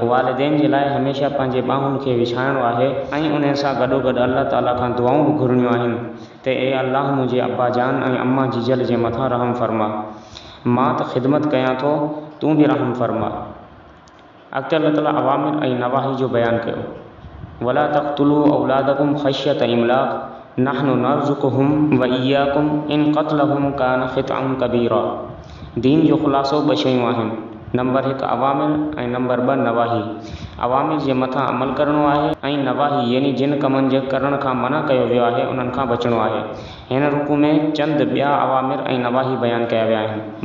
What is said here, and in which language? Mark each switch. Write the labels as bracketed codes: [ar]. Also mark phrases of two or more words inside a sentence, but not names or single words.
[sd] वालिदैन जे लाइ हमेशह पंहिंजे ॿाहुनि खे विछाइणो आहे ऐं उन सां गॾोगॾु अल्लाह ताला खां दुआऊं बि घुरणियूं आहिनि त ए अल्लाह मुंहिंजे अब्बा जान ऐं अम्मा जीजल जे मथां रहम फरमा, मां त ख़िदमत कयां थो, तूं बि रहम फरमा। अॻिते अल्लाह ताला अवामिर ऐं नवाही जो बयानु कयो, [ar] ولا تقتلوا أولادكم خشية إملاق نحن نرزقهم وإياكم إن قتلهم كان خطئا كبيرا. [sd] दीन जो ख़ुलासो ॿ शयूं आहिनि, नंबर 1 अवामिर ऐं नंबर 2 नवाही। अवामिर जे मथां अमल करणो आहे ऐं नवाही यानी जिन कमनि जे करण खां मना कयो वियो आहे उन्हनि खां बचणो आहे। हिन रूप में चंद ॿिया अवामिर ऐं नवाही बयानु कया विया आहिनि।